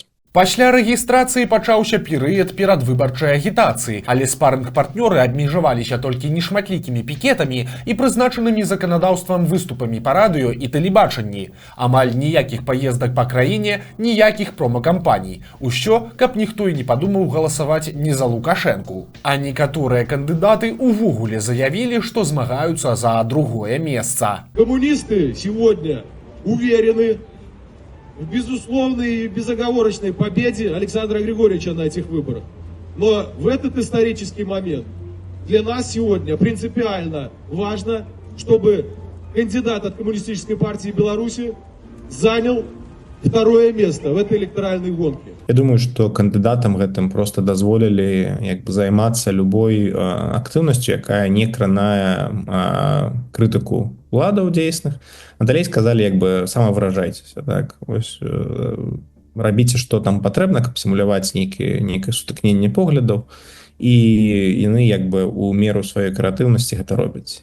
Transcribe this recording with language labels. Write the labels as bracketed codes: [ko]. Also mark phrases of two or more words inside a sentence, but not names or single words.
[be] Пасля рэгістрацыі пачаўся перыяд перадвыбарчай агітацыі, але спарынг-партнёры абмежаваліся толькі нешматлікімі пікетамі і прызначанымі заканадаўствам выступамі па радыё і тэлебачанні. Амаль ніякіх паездак па краіне, ніякіх промакампаній. Усё, каб ніхто і не падумаў галасаваць не за Лукашэнку. А некаторыя кандыдаты увогуле заявілі, што змагаюцца за другое месца. [ru] Коммунисты сегодня уверены в безусловной и безоговорочной победе Александра Григорьевича на этих выборах. Но в этот исторический момент для нас сегодня принципиально важно, чтобы кандидат от Коммунистической партии Беларуси занял второе место в этой электоральной гонке. [be] Я думаю, што кандыдатам гэтым просто дазволілі як бы займацца любой актыўнасцю, якая не кранае крытыку уладаў дзейсных. А далей сказалі як бы самавыражайцеся, так вось рабіце што там патрэбна, каб сімуляваць нейкае сутыкненне поглядаў, і яны як бы у меру сваёй крэатыўнасці гэта робяць.